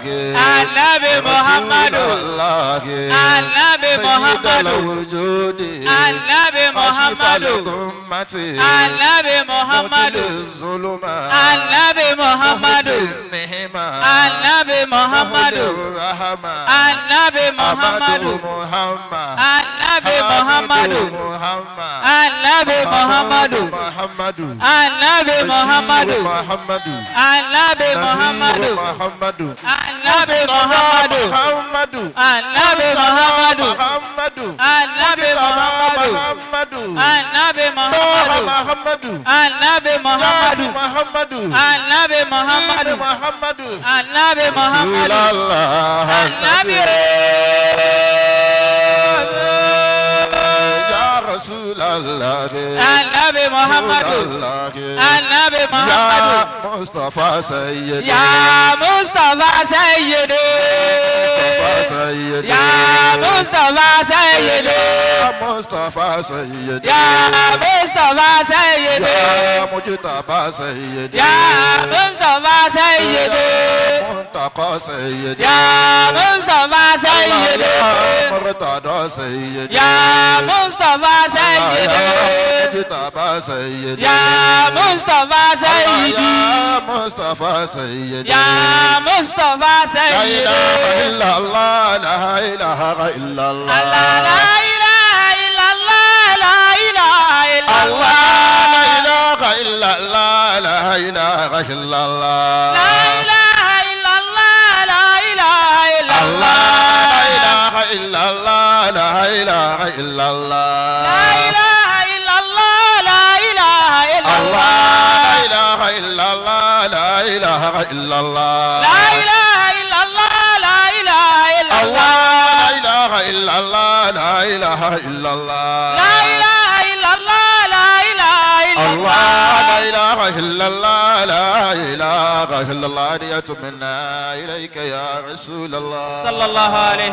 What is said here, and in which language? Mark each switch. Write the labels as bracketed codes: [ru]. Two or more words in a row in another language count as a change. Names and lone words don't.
[ar] النبي محمد. النبي محمد. سيد الوجود النبي محمد. النبي محمد. الظلمات النبي محمد. النهمة النبي محمد. الرحمة النبي Muhammadu. Muhammad. [ha] Anabi Muhammadu. Muhammad. Anabi Muhammadu. Muhammadu. Anabi Muhammadu. Muhammadu. Anabi Muhammadu. Muhammadu. Anabi Muhammadu. Muhammadu. Anabi Muhammadu. Muhammadu. Anabi Muhammadu. Muhammadu. Anabi Muhammadu. Muhammadu. Anabi Muhammadu. Muhammadu. Anabi Muhammadu. Muhammadu. Anabi Muhammadu. [ar] Rasulallah. [ha] Anabi [ar] يا رسول الله. [ha] Anabi Muhammadu. Anabi Muhammadu. [ar] يا مصطفى سيد. يا مصطفى سيدي. Sayyid. يا مصطفى سيدي. يا مصطفى سيد. يا مصطفى سيدي. يا مجتبى سيد. يا مصطفى سيدي. منتقى سيد. يا مصطفى سيدي. يا مرتضى سيد. يا مصطفى سيدي. يا مجتبى سيد. يا مصطفى سيدي. يا مصطفى سيد. يا مصطفى La Sayyidi. إله إلا الله. لا إله إلا الله. الله لا إله إلا الله، لا إله إلا الله. لا إله إلا الله. لا إله إلا الله. لا إله إلا الله، لا إله إلا الله. لا إله إلا الله. لا إله إلا الله. لا إله إلا الله، لا إله إلا الله. لا إله إلا الله. لا إله إلا الله، لا إله إلا الله. لا إله إلا الله. لا إله إلا الله. لا إله إلا الله، لا إله إلا الله. لا إله إلا الله لا إله إلا الله هدية منا إليك يا رسول الله صلى الله عليه